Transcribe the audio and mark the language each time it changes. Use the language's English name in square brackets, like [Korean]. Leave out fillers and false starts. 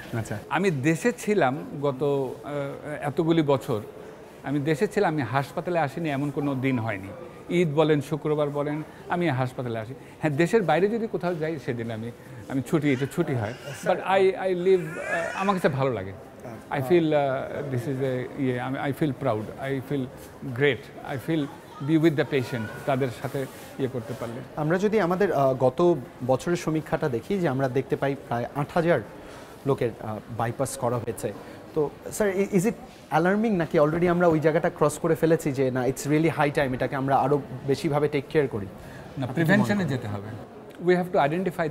[Bangla] আচ্ছা, আমি দেশে ছিলাম গত এতগুলি বছর, আমি দেশে ছিলাম, আমি হাসপাতালে আসিনি এমন কোনো দিন হয়নি। ঈদ বলেন, শুক্রবার বলেন, আমি হাসপাতালে আসি। হ্যাঁ, দেশের বাইরে যদি কোথাও যাই সেদিন আমি এটা ছুটি হয়। [English] but I live, [Bangla] আমার কাছে ভালো লাগে। [English] I feel this is I feel proud, I feel great, I feel be with the patient, [Bangla] তাদের সাথে করতে পারলে। আমরা যদি আমাদের গত বছরের সমীক্ষাটা দেখি, যে আমরা দেখতে পাই প্রায় 8,000 লোকের বাইপাস করা হয়েছে। তো স্যার, [English] is it alarming, [Bangla] নাকি অলরেডি আমরা ওই জায়গাটা ক্রস করে ফেলেছি, যে না, [English] it's really high time [Bangla] এটাকে আমরা আরও বেশিভাবে টেক কেয়ার করি? না, প্রিভেনশনে যেতে হবে। [English] We have to identify.